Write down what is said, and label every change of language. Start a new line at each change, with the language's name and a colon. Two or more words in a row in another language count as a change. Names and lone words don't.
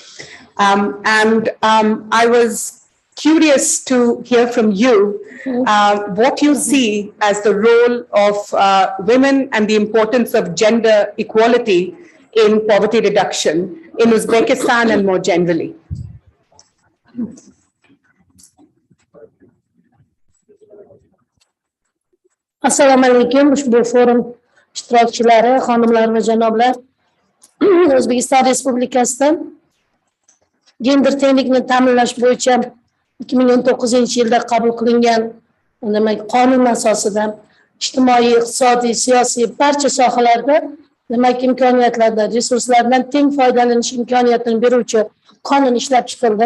English: I was curious to hear from you what you see as the role of women and the importance of gender equality in poverty reduction in Uzbekistan and more generally.
Uzbek: Assalomu alaykum. Ushbu forum ishtirokchilari, xonimlar va janoblar. O'zbekiston Respublikasida gender tenglikni ta'minlash bo'yicha 2019-yilda qabul qilingan qonun asosida ijtimoiy, iqtisodiy, siyosiy barcha sohalarda imkoniyatlardan, resurslardan teng foydalanish imkoniyatini beruvchi qonun ishlab chiqildi.